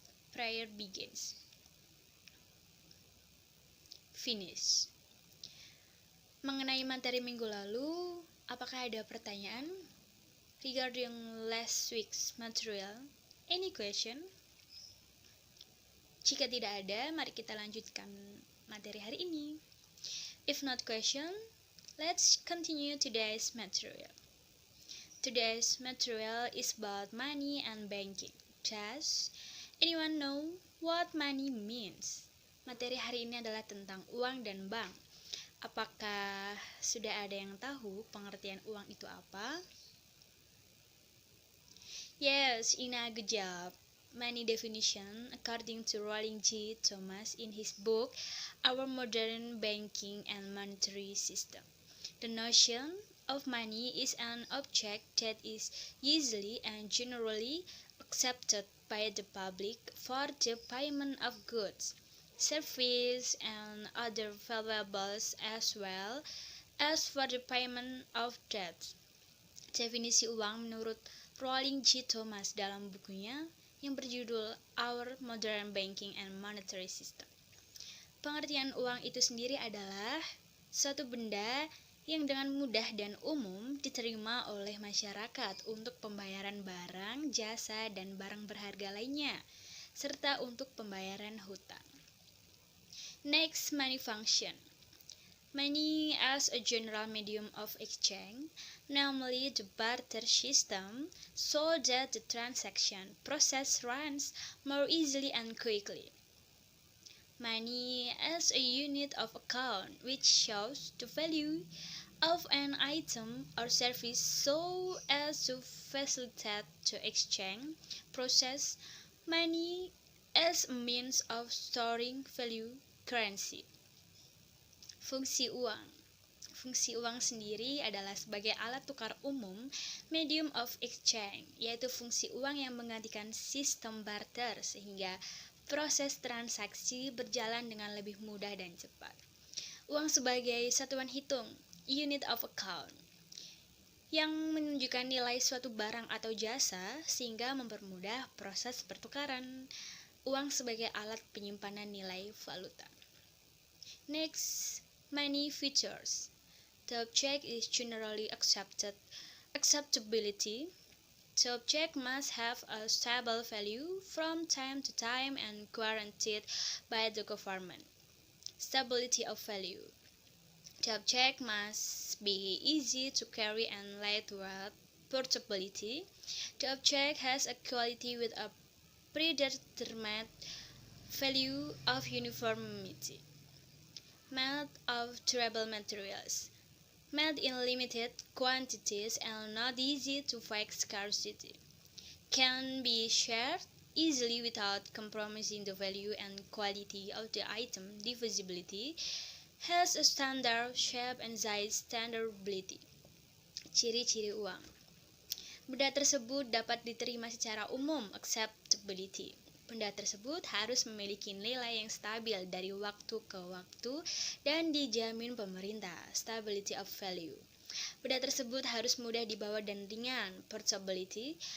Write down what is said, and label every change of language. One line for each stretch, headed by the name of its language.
English: Prayer begins. Finish.
Indonesian: Mengenai materi minggu lalu, apakah ada pertanyaan?
English: Regarding last week's material, any question?
Indonesian: Jika tidak ada, mari kita lanjutkan materi hari ini.
English: If not question, let's continue today's material. Today's material is about money and banking. Does anyone know what money means?
Indonesian: Materi hari ini adalah tentang uang dan bank. Apakah sudah ada yang tahu pengertian uang itu apa?
English: Yes, Ina, good job. Money definition according to Rollin G. Thomas in his book Our Modern Banking and Monetary System. The notion of money is an object that is usually and generally accepted by the public for the payment of goods, services, and other valuables as well as for the payment of debts.
Indonesian: Definisi uang menurut Rollin G. Thomas dalam bukunya yang berjudul Our Modern Banking and Monetary System. Pengertian uang itu sendiri adalah suatu benda yang dengan mudah dan umum diterima oleh masyarakat untuk pembayaran barang, jasa, dan barang berharga lainnya, serta untuk pembayaran hutang.
English: Next, money function. Money as a general medium of exchange, namely the barter system, so that the transaction process runs more easily and quickly. Money as a unit of account, which shows the value of an item or service so as to facilitate the exchange process. Money as a means of storing value, currency.
Indonesian: Fungsi uang. Fungsi uang sendiri adalah sebagai alat tukar umum,
English: medium of exchange,
Indonesian: yaitu fungsi uang yang menggantikan sistem barter sehingga proses transaksi berjalan dengan lebih mudah dan cepat. Uang sebagai satuan hitung,
English: unit of account,
Indonesian: yang menunjukkan nilai suatu barang atau jasa sehingga mempermudah proses pertukaran. Uang sebagai alat penyimpanan nilai valuta.
English: Next, money features. The object is generally acceptability. The object must have a stable value from time to time and guaranteed by the government. Stability of value. The object must be easy to carry and lightweight. Portability. The object has a quality with a predetermined value of uniformity. Made of durable materials. Made in limited quantities and not easy to fake scarcity. Can be shared easily without compromising the value and quality of the item. Divisibility. Has a standard shape and size.
Indonesian: Standardability. Ciri-ciri uang. Benda tersebut dapat diterima secara umum. Acceptability. Benda tersebut harus memiliki nilai yang stabil dari waktu ke waktu dan dijamin pemerintah.
English: Stability of value.
Indonesian: Benda tersebut harus mudah dibawa dan ringan. Portability.